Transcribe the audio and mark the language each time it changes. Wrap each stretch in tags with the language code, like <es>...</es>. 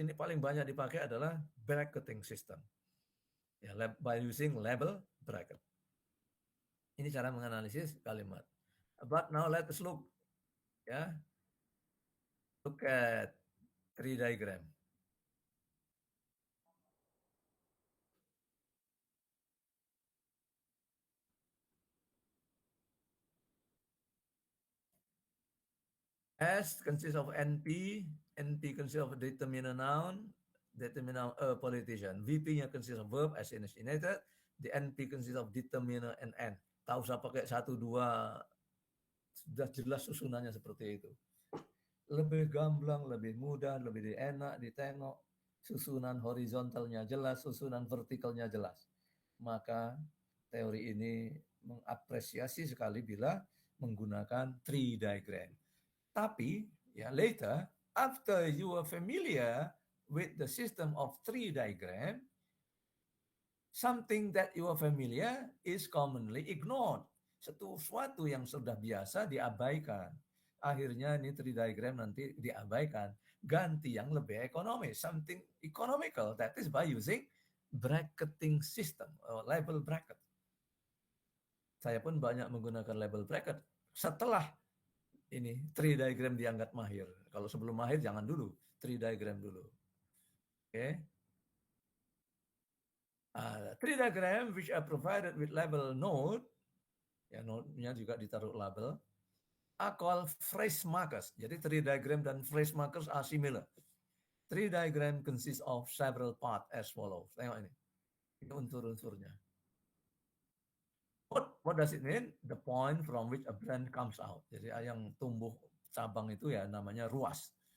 <id>Ini paling banyak dipakai adalah bracketing system. Ya,</id> <en>by using label bracket.</en> <id>Ini cara menganalisis kalimat.</id> <en>But now let us look, ya, look at tree diagram. S consists of NP, NP consists of determinant noun, determinant a politician. VP-nya consists of verb assassinated, the NP consists of determinant and N.</en> <id>Tak usah pakai 1, 2, sudah jelas susunannya seperti itu. Lebih gamblang, lebih mudah, lebih enak ditengok. Susunan horizontalnya jelas, susunan vertikalnya jelas. Maka teori ini mengapresiasi sekali bila menggunakan tree diagram. Tapi ya</id> <en>later, after you are familiar with the system of tree diagram, something that you are familiar is commonly ignored.</en> <id>Sesuatu yang sudah biasa diabaikan. Akhirnya ini tree diagram nanti diabaikan. Ganti yang lebih ekonomis.</id> <en>Something economical. That is by using bracketing system. Or label bracket. Saya pun banyak menggunakan label bracket.</en> <id>Setelah ini tree diagram dianggap mahir. Kalau sebelum mahir jangan dulu. Tree diagram dulu. Oke.</id> <en>Tree diagram which are provided with label node,</en> <id>ya node-nya juga ditaruh label,</id> <en>are called phrase markers. Jadi tree diagram dan phrase markers are similar. Tree diagram consists of several parts as follows.</en> <id>Tengok ini. Ini unsur-unsurnya.</id> <en>What does it mean? The point from which a branch comes out.</en> <id>Jadi yang tumbuh cabang itu ya namanya ruas.</id>